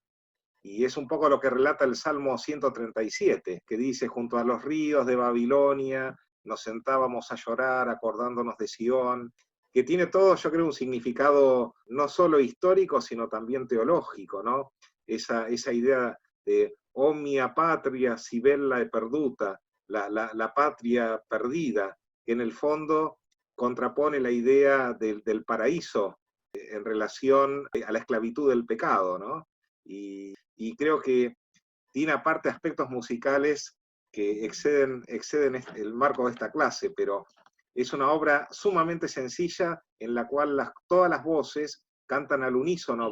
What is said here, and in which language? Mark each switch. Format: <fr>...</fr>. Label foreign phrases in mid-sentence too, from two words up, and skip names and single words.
<es>Y es un poco lo que relata el Salmo 137, que dice: junto a los ríos de Babilonia nos sentábamos a llorar acordándonos de Sión, que tiene todo, yo creo, un significado no solo histórico, sino también teológico, ¿no?</es> <it>Esa idea de omnia patria si bella e perduta,</it> <es>la patria perdida, que en el fondo contrapone la idea del paraíso en relación a la esclavitud del pecado, ¿no? Y creo que tiene aparte aspectos musicales que exceden el marco de esta clase, pero es una obra sumamente sencilla en la cual todas las voces cantan al unísono.</es>